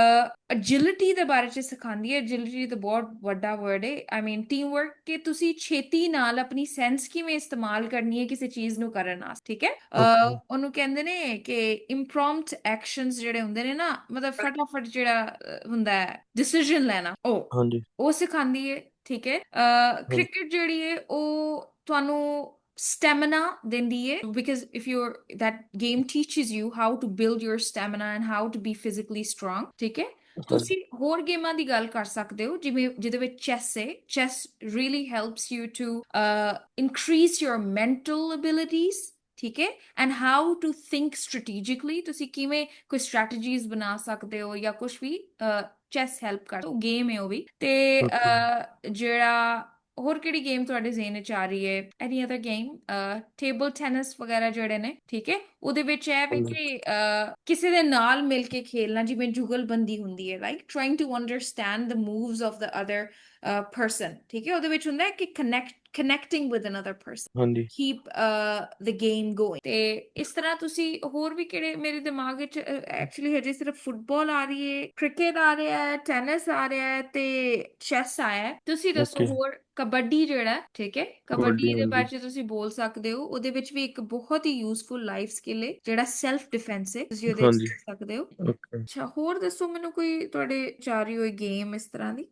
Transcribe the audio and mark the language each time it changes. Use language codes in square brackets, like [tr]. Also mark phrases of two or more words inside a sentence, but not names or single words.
[pa] ਅਜਿਲਿਟੀ ਦੇ ਬਾਰੇ 'ਚ ਸਿਖਾਉਂਦੀ ਹੈ ਅਜਿਲਿਟੀ ਤਾਂ ਬਹੁਤ ਵੱਡਾ ਵਰਡ ਹੈ [en] I mean team work [pa] ਕਿ ਤੁਸੀਂ ਛੇਤੀ ਨਾਲ ਆਪਣੀ ਸੈਂਸ ਕਿਵੇਂ ਇਸਤੇਮਾਲ ਕਰਨੀ ਹੈ ਕਿਸੇ ਚੀਜ਼ ਨੂੰ ਕਰਨ ਵਾਸਤੇ ਠੀਕ ਹੈ ਉਹਨੂੰ ਕਹਿੰਦੇ ਨੇ ਕਿ [en] impromptu actions [pa] ਜਿਹੜੇ ਹੁੰਦੇ ਨੇ ਨਾ ਮਤਲਬ ਫਟਾਫਟ ਜਿਹੜਾ ਹੁੰਦਾ ਹੈ ਡਿਸੀਜਨ ਲੈਣਾ ਉਹ ਸਿਖਾਉਂਦੀ ਹੈ ਠੀਕ ਹੈ ਕ੍ਰਿਕਟ ਜਿਹੜੀ ਹੈ ਉਹ ਤੁਹਾਨੂੰ stamina ਦਿੰਦੀ ਹੈ [en] because if you're that game teaches you how to build your stamina and how to be physically strong [pa] ਠੀਕ ਹੈ ਤੁਸੀਂ ਹੋਰ ਗੇਮਾਂ ਦੀ ਗੱਲ ਕਰ ਸਕਦੇ ਹੋ ਜਿਵੇਂ ਜਿਹਦੇ ਵਿੱਚ ਚੈਸ ਹੈ ਚੈਸ [en] really helps you to increase your mental abilities [pa] ਠੀਕ ਹੈ [en] and how to think strategically [pa] ਤੁਸੀਂ ਕਿਵੇਂ ਕੋਈ strategies ਬਣਾ ਸਕਦੇ ਹੋ ਜਾਂ ਕੁਝ ਵੀ ਚੈਸ ਹੈਲਪ ਕਰ ਗੇਮ ਹੈ ਉਹ ਵੀ ਤੇ ਜਿਹੜਾ ਹੋਰ ਕਿਹੜੀ ਗੇਮ ਤੁਹਾਡੇ ਜ਼ਿਹਨ ਵਿੱਚ ਆ ਰਹੀ ਹੈ [en] any other game [pa] ਟੇਬਲ ਟੈਨਿਸ ਵਗੈਰਾ ਜਿਹੜੇ ਨੇ ਠੀਕ ਹੈ ਉਹਦੇ ਵਿੱਚ ਇਹ ਵੀ ਕਿ ਕਿਸੇ ਦੇ ਨਾਲ ਮਿਲ ਕੇ ਖੇਲਣਾ ਜਿਵੇਂ ਜੁਗਲਬੰਦੀ ਹੁੰਦੀ ਹੈ [en] like trying to understand the moves of the other person [pa] ਠੀਕ ਹੈ ਉਹਦੇ ਵਿੱਚ ਹੁੰਦਾ ਹੈ ਕਿ [en] connecting with another person [pa] ਹਾਂਜੀ [en] keep the game going [pa] ਤੇ ਇਸ ਤਰ੍ਹਾਂ ਤੁਸੀਂ ਹੋਰ ਵੀ ਕਿਹੜੇ ਮੇਰੇ ਦਿਮਾਗ ਵਿੱਚ ਐਕਚੁਅਲੀ ਹਜੇ ਸਿਰਫ ਫੁੱਟਬਾਲ ਆ ਰਹੀ ਹੈ ਕ੍ਰਿਕਟ ਆ ਰਿਹਾ ਹੈ ਟੈਨਿਸ ਆ ਰਿਹਾ ਹੈ ਤੇ ਚੈਸ ਆਇਆ ਹੈ ਤੁਸੀਂ ਦੱਸੋ ਹੋਰ ਕਬੱਡੀ ਜਿਹੜਾ ਠੀਕ ਹੈ ਕਬੱਡੀ ਦੇ ਬਾਰੇ ਚ ਤੁਸੀਂ ਬੋਲ ਸਕਦੇ ਹੋ ਉਹਦੇ ਵਿੱਚ ਵੀ ਇੱਕ ਬਹੁਤ ਹੀ [en] useful life skill [pa] ਹੈ ਜਿਹੜਾ [en] self defence [pa] ਹੈ ਤੁਸੀਂ ਉਹਦੇ ਵਿੱਚ ਸਿੱਖ ਸਕਦੇ ਹੋ ਅੱਛਾ ਹੋਰ ਦੱਸੋ ਮੈਨੂੰ ਕੋਈ ਤੁਹਾਡੇ ਚਾਹ ਰਹੀ ਹੋਈ ਗੇਮ ਇਸ ਤਰ੍ਹਾਂ ਦੀ